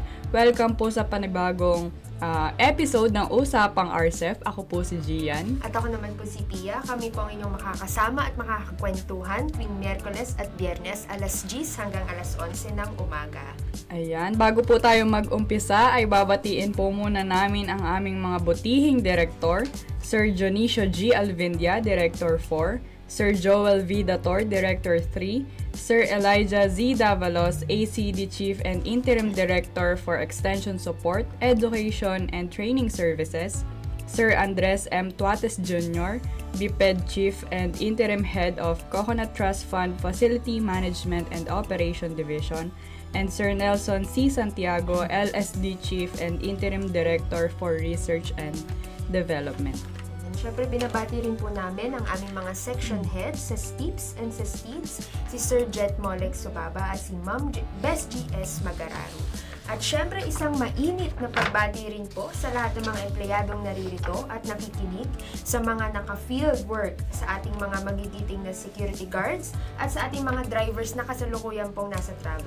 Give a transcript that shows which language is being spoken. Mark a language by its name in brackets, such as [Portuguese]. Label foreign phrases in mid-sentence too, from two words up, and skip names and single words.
[Filipino] Welcome po sa panibagong episode ng Usapang RCEF. Ako po si Gian. At ako naman po si Pia. Kami po ang inyong makakasama at makakakwentuhan tuwing Miyerkules at Biyernes alas 10 hanggang alas 11 ng umaga. Ayan, bago po tayo mag-umpisa ay babatiin po muna namin ang aming mga butihing direktor, Sir Dionisio G. Alvindia, Director 4, Sir Joel V. Dator, Director 3, Sir Elijah Z. [English] Davalos, ACD Chief and Interim Director for Extension Support, Education and Training Services, Sir Andres M. Tuates Jr., BPED Chief and Interim Head of Coconut Trust Fund Facility Management and Operation Division, and Sir Nelson C. Santiago, LSD Chief and Interim Director for Research and Development. [Filipino] Siyempre, binabati rin po namin ang aming mga [English] section heads [Filipino] sa STIPS and sa STIDS, si Sir Jet Molek Subaba at si Ma'am Best GS Magararu. At siyempre, isang mainit na pagbati rin po sa lahat ng mga empleyadong naririto at nakikinig, sa mga naka-field work, sa ating mga magigiting na [English] security guards, [Filipino] at sa ating mga drivers na kasalukuyan pong nasa travel.